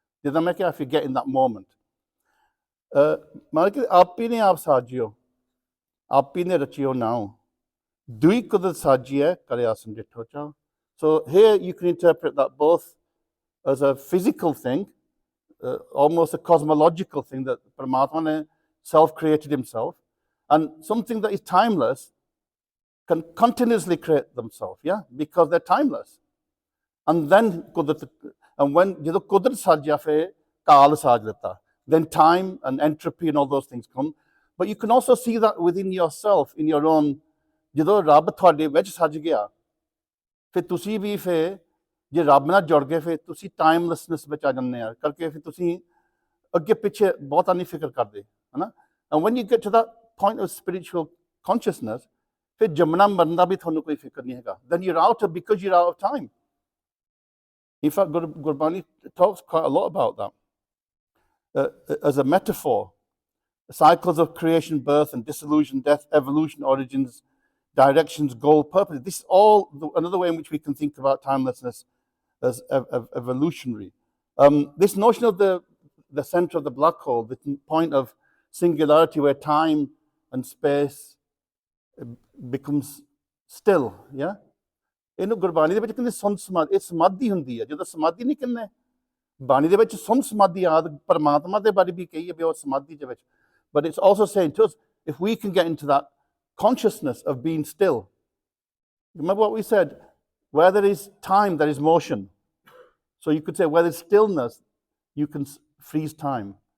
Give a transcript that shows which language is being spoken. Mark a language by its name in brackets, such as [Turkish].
[Punjabi] ਜਿੱਦਾਂ ਮੈਂ ਕਿਹਾ [English] if you get in that moment. [Punjabi] ਮਾਲਕ ਆਪੀ ਨੇ ਆਪ ਸਾਜਿਓ ਆਪੀ ਨੇ ਰਚਿਓ ਨਾਉ ਦੁਈ ਕੁਦਰਤ ਸਾਜੀਐ ਕਰਿਆ ਸੰਡਿਠੋ ਚਾਉ. [English] So here you can interpret that both as a physical thing, almost a cosmological thing that Paramatma self-created himself, and something that is timeless can continuously create themselves, yeah, because they're timeless. And then when [Punjabi] Kudrat sajya fe kaal saj leta, [English] then time and entropy and all those things come. But you can also see that within yourself, in your own, [Punjabi] ਜਦੋਂ ਰੱਬ ਤੁਹਾਡੇ ਵਿੱਚ ਸੱਜ ਗਿਆ ਫਿਰ ਤੁਸੀਂ ਵੀ ਫਿਰ ਜੇ ਰੱਬ ਨਾਲ ਜੁੜ ਗਏ ਫਿਰ ਤੁਸੀਂ ਟਾਈਮਲੈਸਨੈਸ ਵਿੱਚ ਆ ਜਾਂਦੇ ਆ ਕਰਕੇ ਫਿਰ ਤੁਸੀਂ ਅੱਗੇ ਪਿੱਛੇ ਬਹੁਤਾ ਨਹੀਂ ਫਿਕਰ ਕਰਦੇ ਹੈ ਨਾ. [English] and when you get to that point of spiritual consciousness [Punjabi] ਫਿਰ ਜੰਮਣਾ ਮਰਨ ਦਾ ਵੀ ਤੁਹਾਨੂੰ ਕੋਈ ਫਿਕਰ ਨਹੀਂ ਹੈਗਾ. [English] Then you are out because you are out of time. In fact, Gurbani talks quite a lot about that as a metaphor. Cycles of creation, birth and dissolution, death, evolution, origins, directions, goal, purpose. This is all another way in which we can think about timelessness as evolutionary. This notion of the center of the black hole, the point of singularity where time and space becomes still, yeah? [Punjabi] ਇਹਨੂੰ ਗੁਰਬਾਣੀ ਦੇ ਵਿੱਚ ਕਹਿੰਦੇ ਸੁੰਨ ਸਮਾਧੀ, ਇਹ ਸਮਾਧੀ ਹੁੰਦੀ ਹੈ। ਜਦੋਂ ਸਮਾਧੀ ਨਹੀਂ ਕਹਿੰਦੇ ਬਾਣੀ ਦੇ ਵਿੱਚ ਸੁੰਨ ਸਮਾਧੀ ਆਦਿ ਪਰਮਾਤਮਾ ਦੇ ਬਾਰੇ ਵੀ ਕਹੀ ਹੈ ਵੀ ਉਹ ਸਮਾਧੀ ਦੇ ਵਿੱਚ, [English] but it's also saying to us, if we can get into that consciousness of being still, remember what we said, where there is time there is motion, so you could say where there's stillness you can freeze time.